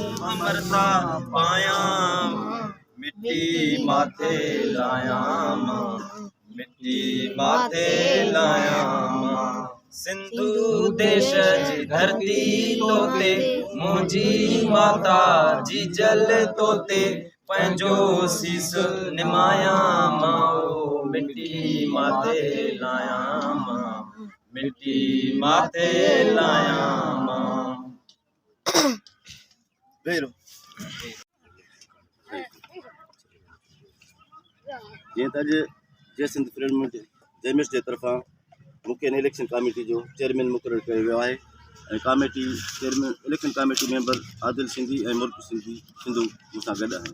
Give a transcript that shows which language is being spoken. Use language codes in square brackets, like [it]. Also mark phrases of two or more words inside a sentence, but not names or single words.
[sd] अमरता पाया मिट्टी माथे लाया मिट्टी माथे लाया सिंधु देश जी धरती तोते मुझी माता जी जल तोते पंहिंजो सीस निमाया माओ मिट्टी माथे लाया मिट्टी माथे लाया जीअं त अॼु जयसिंध फ्रीडमेंट जेमिस जे तरफ़ां मूंखे [en] election committee [sd] जो चेयरमैन मुक़ररु कयो वियो आहे ऐं [en] committee chairman election committee member [sd] आदिल सिंधी ऐं मुल्क सिंधू मूंसां गॾु आहिनि।